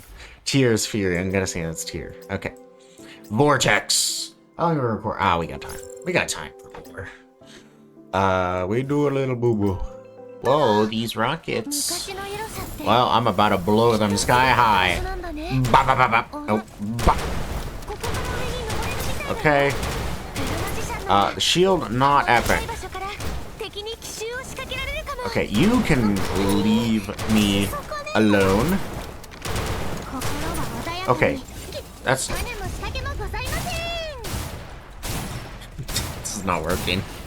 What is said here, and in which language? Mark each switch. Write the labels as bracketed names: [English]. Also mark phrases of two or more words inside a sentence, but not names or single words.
[English] Tears fury. I'm gonna say that's tear. Okay. Vortex. How long do we record? Ah, we got time. We got time for more. We do a little boo-boo. Whoa, these rockets. Well, I'm about to blow them sky high. Ba ba ba ba. Oh, ba. Okay. The shield, not epic. Okay, you can leave me alone. Okay, that's... This is not working.